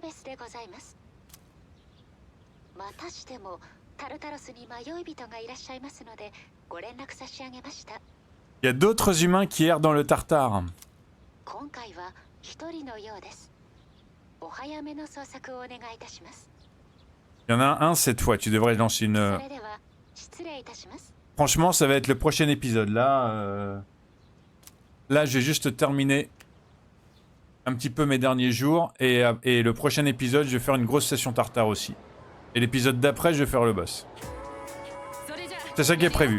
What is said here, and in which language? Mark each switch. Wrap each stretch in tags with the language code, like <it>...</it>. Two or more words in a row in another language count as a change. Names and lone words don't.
<ja>またしてもタルタロスに迷い人がいらっしゃいますのでご連絡差し上げました。</ja> <fr>Il y a d'autres humains qui errent dans le Tartare.</fr> <ja>今回は一人のようです。お早めの捜索をお願いいたします。</ja> <fr>Il y en a un cette fois, tu devrais lancer une...</fr> <ja>それでは失礼いたします。</ja> <fr>Franchement, ça va être le prochain épisode. Là, je vais juste terminer un petit peu mes derniers jours. Et le prochain épisode, je vais faire une grosse session Tartare aussi. Et l'épisode d'après, je vais faire le boss. C'est ça qui est prévu.</fr>